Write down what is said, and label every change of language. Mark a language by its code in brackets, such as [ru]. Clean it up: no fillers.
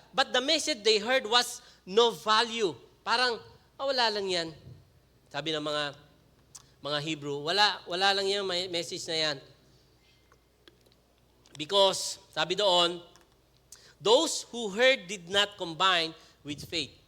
[en] But the message they heard was no value. [tl] Parang, wala lang yan. Sabi ng mga Hebrew, wala lang yung message na yan. [en] Because, [tl] sabi doon, [en] those who heard did not combine with faith.